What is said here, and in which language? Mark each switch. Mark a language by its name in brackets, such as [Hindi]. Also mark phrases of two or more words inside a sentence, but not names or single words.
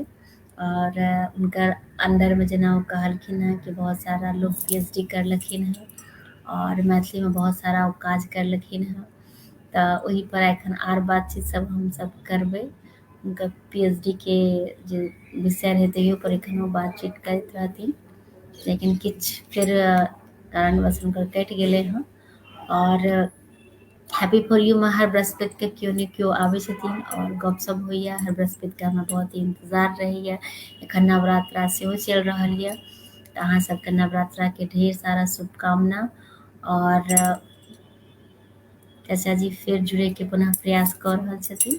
[Maithili] और हुनकर अन्दरमे जेना ओ कहलखिन हँ कि बहुत सारा लोग पीएचडी करलखिन हँ और मैथिलीमे बहुत सारा ओ काज करलखिन हँ। तऽ ओहि पर एखन आर बातचीत सब हमसब करबै, हुनकर पीएचडी के जे विषय रहै तहियो पर एखन ओ बातचीत करैत रहथिन, लेकिन किछु फेर कारणवश हुनकर कटि गेलै हँ। और हैप्पी फॉर यू में हर बृहस्पति के केओ ने केओ आबै छथिन और गपशप होइए, हर बृहस्पति के हमरा बहुत ही इंतजार रहैए। एखन नवरात्रा सेहो चलि रहल यऽ, तऽ अहाँ सबके नवरात्राके ढेर सारा शुभकामना। और चाचा जी फेर जुड़ैके पुनः प्रयास कऽ रहल छथिन।